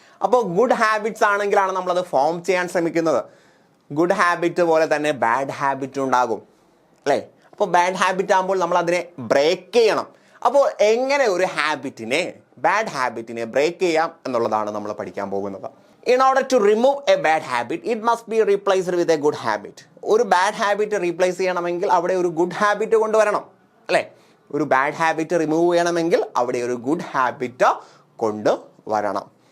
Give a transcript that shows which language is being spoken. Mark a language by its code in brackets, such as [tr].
[ml] അപ്പോൾ good habits ആണെങ്കിലാണ് നമ്മളത് form ചെയ്യാൻ ശ്രമിക്കുന്നത്. ഗുഡ് ഹാബിറ്റ് പോലെ തന്നെ ബാഡ് ഹാബിറ്റ് ഉണ്ടാകും അല്ലേ? അപ്പോൾ ബാഡ് ഹാബിറ്റ് ആകുമ്പോൾ നമ്മൾ അതിനെ ബ്രേക്ക് ചെയ്യണം. അപ്പോൾ എങ്ങനെ ഒരു ബാഡ് ഹാബിറ്റിനെ ബ്രേക്ക് ചെയ്യാം എന്നുള്ളതാണ് നമ്മൾ പഠിക്കാൻ പോകുന്നത്. [en] In order to remove a bad habit, it must be replaced with a good habit. [ml] ഒരു ബാഡ് ഹാബിറ്റ് റീപ്ലേസ് ചെയ്യണമെങ്കിൽ അവിടെ ഒരു ഗുഡ് ഹാബിറ്റ് കൊണ്ടുവരണം അല്ലേ? ഒരു ബാഡ് ഹാബിറ്റ് റിമൂവ് ചെയ്യണമെങ്കിൽ അവിടെ ഒരു ഗുഡ് ഹാബിറ്റ് കൊണ്ടുവരണം.